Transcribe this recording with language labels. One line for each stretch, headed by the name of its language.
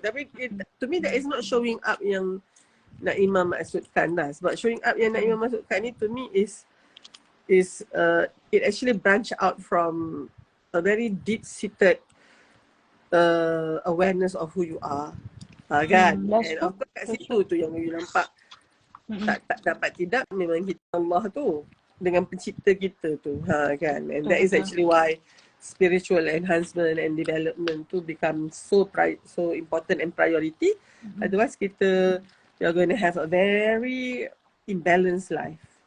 Malay: Tapi
English: to me that is not showing up
Malay: yang Naima maksudkan lah. Sebab
English: showing up
Malay: yang Naima maksudkan ni
English: to me is it actually branch out from a very deep-seated awareness of who you are. Kan? And of course
Malay: kat situ tu yang you nampak tak dapat tidak memang kita Allah tu dengan pencipta kita tu. Kan?
English: And that is actually why spiritual enhancement and development to become so important and priority. Otherwise we are going to have a very imbalanced life.